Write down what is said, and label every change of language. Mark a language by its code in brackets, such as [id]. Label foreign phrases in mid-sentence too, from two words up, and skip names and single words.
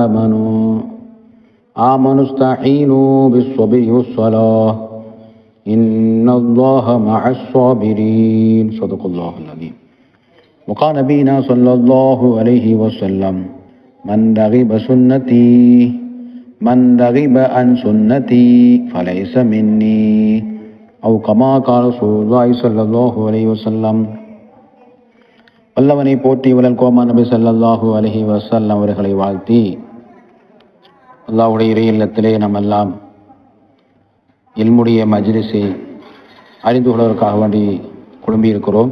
[ar] آمنوا استعينوا بالصبر والصلاة إن الله مع الصابرين صدق الله العظيم وقال نبينا صلى الله عليه وسلم من رغب عن سنتي فليس مني أو كما قال رسول الله صلى الله عليه وسلم. [ta] வல்லவனை போற்றி வளல் கோமா நபி [ar] صلى الله عليه وسلم [ta] அவர்களை வாழ்த்தி அல்லாஹ்வுடைய இறை இல்லத்திலே நாம் எல்லாம் இல்முடைய மஜ்லிஸை அறிந்து கொள்வதற்காக வேண்டி குழும்பியிருக்கிறோம்.